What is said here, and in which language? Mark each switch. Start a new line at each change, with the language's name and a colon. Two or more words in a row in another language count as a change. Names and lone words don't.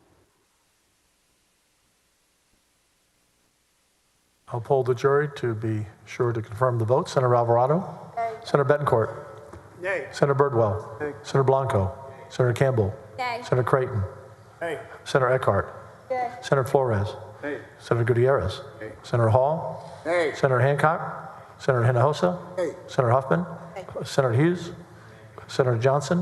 English: I'll poll the jury to be sure to confirm the vote. Senator Alvarado? Nay. Senator Betancourt? Nay. Senator Birdwell. Nay. Senator Blanco. Senator Campbell. Nay. Senator Creighton. Nay. Senator Eckhart. Senator Flores. Nay. Senator Gutierrez. Nay. Senator Hall. Nay. Senator Hancock. Senator Hinojosa. Nay. Senator Huffman. Senator Hughes. Senator Johnson.